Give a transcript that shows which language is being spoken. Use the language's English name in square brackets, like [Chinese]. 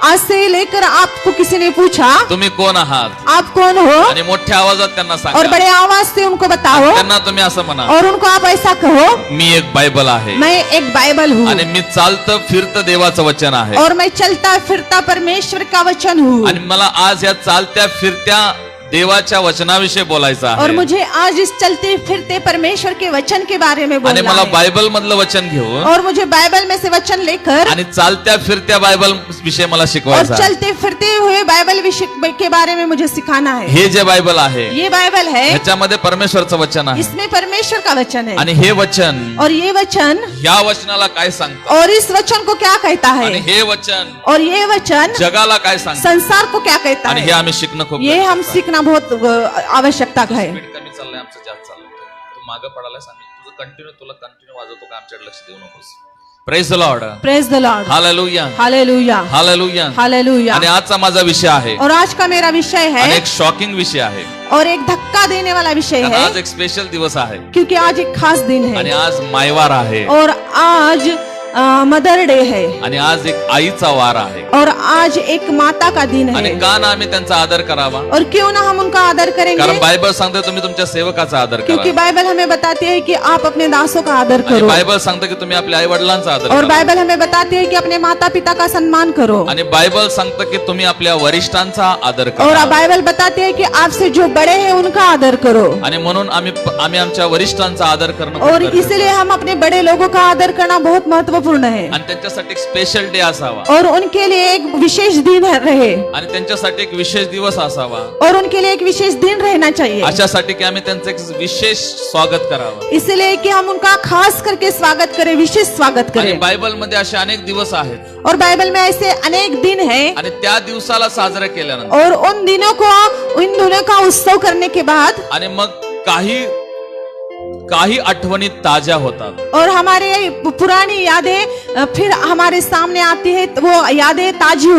[Hindi] आज से लेकर आपको किसी ने पूछा [Marathi] तुम्ही कोण आहात, [Hindi] आप कौन हो, [Marathi] आणि मोठ्या आवाजात त्यांना [Hindi] और [Marathi] सांगा, [Hindi] बड़े आवाज से उनको बताओ, [Marathi] त्यांना तुम्ही असं म्हणा, [Hindi] और उनको आप ऐसा कहो, [Marathi] मी एक बायबल आहे, [Hindi] मैं एक बाइबल हूँ, [Marathi] आणि मी चालतं फिरतं देवाचं वचन आहे, [Hindi] और मैं चलता फिरता परमेश्वर का वचन हूँ। [Marathi] आणि मला आज या चालत्या फिरत्या देवाच्या वचनाविषयी बोलायचं [Hindi] और [Marathi] आहे, [Hindi] मुझे आज इस चलते फिरते परमेश्वर के वचन के बारे में [Marathi] आणि [Hindi] बोलना [Marathi] मला [Hindi] है। [Marathi] बायबल मधलं वचन घेऊन [Hindi] और मुझे बाइबल में से वचन लेकर [Marathi] आणि चालत्या फिरत्या बायबल विषय मला [Hindi] और [Marathi] शिकवायचा आहे। [Hindi] चलते फिरते हुए बाइबल विषय के बारे में मुझे सिखाना है। [Marathi] हे जे बायबल आहे [Hindi] ये बाइबल है, [Marathi] ह्याच्यामध्ये परमेश्वरचं वचन आहे, [Hindi] इसमें परमेश्वर का वचन है, [Marathi] आणि हे वचन [Hindi] और ये वचन, [Marathi] या वचनाला काय सांगतं, [Hindi] और इस वचन को क्या कहता [Marathi] आणि [Hindi] है, [Marathi] हे वचन [Hindi] और ये वचन [Marathi] जगाला काय सांगतं, [Hindi] संसार को क्या कहता [Marathi] आणि हे [Hindi] है। [Marathi] आम्ही शिकणं खूप [Hindi] ये हम [Marathi] गरजेचं आहे। [Hindi] सीखना बहुत आवश्यकता है। [Marathi] स्पीड कमी चाललंय, आमचं जास्त चाललंय, तू मागं पडायला सांग, तुला कंटिन्यू वाजवतो का, आमच्याकडे लक्ष देऊ नकोस। [English] Praise the Lord, praise the Lord, hallelujah, hallelujah, hallelujah, hallelujah. [Marathi] आणि आजचा माझा विषय आहे, [Hindi] और आज का मेरा विषय [Marathi] आणि [Hindi] है, [Marathi] एक शॉकिंग विषय आहे, [Hindi] और एक धक्का देने वाला विषय [Marathi] कारण [Hindi] है, [Marathi] आज एक स्पेशल दिवस आहे, [Hindi] क्योंकि आज एक खास दिन [Marathi] आणि [Hindi] है, [Marathi] आज मायवार आहे, [Hindi] और आज मदर डे है, [Marathi] आणि आज एक आईचा वार आहे, [Hindi] और आज एक माता का दिन [Marathi] आणि [Hindi] है। [Marathi] का ना आम्ही त्यांचा आदर करावा, [Hindi] और क्यों ना हम उनका आदर [Marathi] कारण [Hindi] करेंगे, [Marathi] बायबल सांगते तुम्ही तुमच्या सेवकाचा आदर [Hindi] क्योंकि [Marathi] करा, [Hindi] बाइबल हमें बताती है कि आप अपने दासों का आदर [Marathi] आणि [Hindi] करो, [Marathi] बायबल सांगते की तुम्ही आपल्या आई वडिलांचा आदर [Hindi] और [Marathi] करा, [Hindi] बाइबल हमें बताती है कि अपने माता पिता का सम्मान करो, [Marathi] आणि बायबल सांगतं की तुम्ही आपल्या वरिष्ठांचा आदर [Hindi] और [Marathi] करा, [Hindi] बाइबल बताती है कि आपसे जो बड़े हैं उनका आदर करो। [Marathi] आणि म्हणून आम्ही आमच्या वरिष्ठांचा आदर करणं खूप [Hindi] और [Marathi] गरजेचं आहे. [Hindi] इसलिए हम अपने बड़े लोगों का आदर करना बहुत महत्वपूर्ण है, [Marathi] आणि त्यांच्यासाठी एक स्पेशल डे असावा, [Hindi] और उनके लिए एक विशेष दिन रहे, [Marathi] आणि त्यांच्यासाठी एक विशेष दिवस असावा, [Hindi] और उनके लिए एक विशेष दिन रहना चाहिए, [Marathi] अशासाठी की आम्ही त्यांचं एक विशेष स्वागत करावं। [Hindi] इसलिए कि हम उनका खास करके स्वागत करें, विशेष स्वागत [Marathi] आणि [Hindi] करें। [Marathi] बायबल मध्ये असे अनेक दिवस आहेत, [Hindi] और बाइबल में ऐसे अनेक दिन हैं, [Marathi] आणि त्या दिवसाला साजरा केल्यानंतर [Hindi] और उन दिनों का उत्सव करने के बाद [Marathi] आणि मग काही आठवणी ताज्या होतात. [Hindi] और हमारे पुरानी यादें फिर हमारे सामने आती है, तो वो यादें ताजी हो